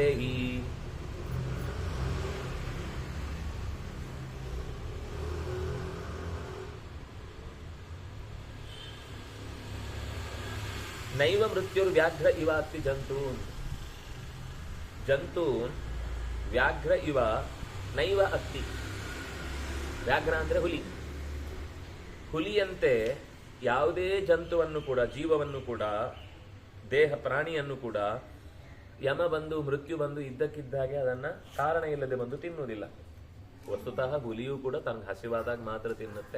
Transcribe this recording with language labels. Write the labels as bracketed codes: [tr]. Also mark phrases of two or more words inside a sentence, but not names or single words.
[sa] ಈ ನೈವ ಮೃತ್ಯುರ್ ವ್ಯಾಘ್ರ ಇವಾಸ್ತಿ ಜಂತೂನ್. ಜಂತೂನ್ ವ್ಯಾಘ್ರ ಇವ ನೈವ ಅಸ್ತಿ. [kn] ವ್ಯಾಘ್ರ ಅಂದ್ರೆ ಹುಲಿ. ಹುಲಿಯಂತೆ ಯಾವುದೇ ಜಂತುವನ್ನು ಕೂಡ, ಜೀವವನ್ನು ಕೂಡ, ದೇಹ ಪ್ರಾಣಿಯನ್ನು ಕೂಡ ಯಮ ಬಂದು ಮೃತ್ಯು ಬಂದು ಇದ್ದಕ್ಕಿದ್ದಾಗೆ ಅದನ್ನ ಕಾರಣ ಇಲ್ಲದೆ ಬಂದು ತಿನ್ನುವುದಿಲ್ಲ. ವಸ್ತುತಃ ಹುಲಿಯೂ ಕೂಡ ತನಗೆ ಹಸಿವಾದಾಗ ಮಾತ್ರ ತಿನ್ನುತ್ತೆ.